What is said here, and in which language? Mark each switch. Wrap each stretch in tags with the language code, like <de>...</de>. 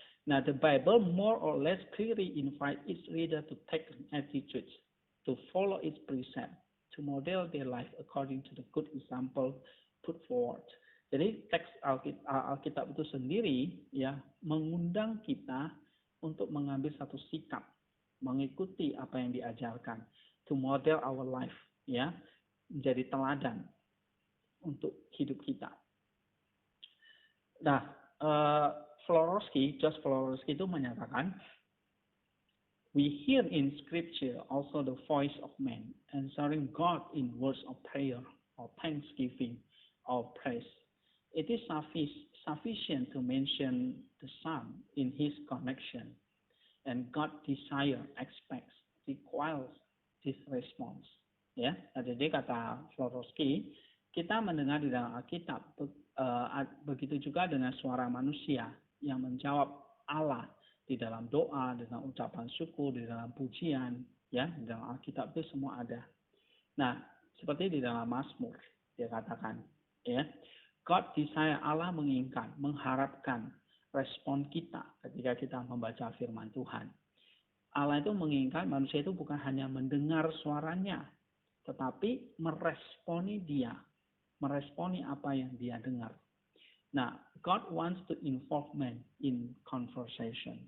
<en>Nah, the Bible more or less clearly invite its reader to take an attitude, to follow its precept, to model their life according to the good example put forward.</en> <id>Jadi teks Alkitab itu sendiri ya mengundang kita untuk mengambil satu sikap, mengikuti apa yang diajarkan,</id> <en>to model our life,</en> <id>ya, menjadi teladan untuk hidup kita.</id> <en>Nah, George Florovsky</en> <id>itu menyatakan,</id> <en>we hear in Scripture also the voice of man, answering God in words of prayer, or thanksgiving, or praise. It is sufficient to mention the Son in his connection, and God desire, expects, requires this response.</en> <id>Ya, jadi kata Florovsky, kita mendengar di dalam Alkitab, begitu juga dengan suara manusia yang menjawab Allah di dalam doa, dengan ucapan syukur, di dalam pujian, ya, di dalam Alkitab itu semua ada. Nah, seperti di dalam Mazmur dia katakan, ya,</id> <en>God desire,</en> <id>Allah menginginkan, mengharapkan respon kita ketika kita membaca firman Tuhan. Allah itu menginginkan manusia itu bukan hanya mendengar suaranya, tetapi meresponi dia. meresponi apa yang dia dengar.</id> <en>Nah, God wants to involve man in conversation.</en>